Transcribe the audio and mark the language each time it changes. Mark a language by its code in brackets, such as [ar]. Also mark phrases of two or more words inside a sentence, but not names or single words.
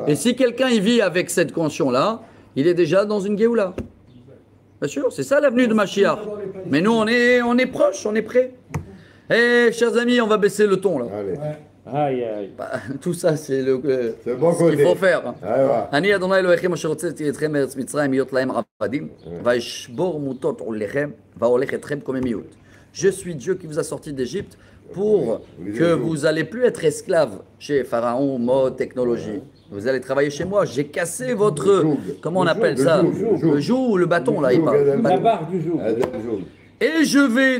[fr] Et si quelqu'un y vit avec cette conscience-là, il est déjà dans une Géoula. Bien sûr, c'est ça l'avenue de Mashiach. Mais nous, on est proches, on est prêts. Eh, chers amis, on va baisser le ton là. Allez. Aïe, aïe. Tout ça, c'est bon ce qu'il faut faire. [he] אני אדוני אלוהיכם אשר הוצאתי אתכם מארץ מצרים להיות להם עבדים, וישבור מוטות עוליכם, והולך אתכם קוממיות. [fr] Je suis Dieu qui vous a sorti d'Égypte pour que vous allez plus être esclaves chez Pharaon, mode, technologie. Vous allez travailler chez moi. J'ai cassé votre... Comment on appelle ça? Le joug ou le bâton, là, il parle. La barre du joug. Et je vais...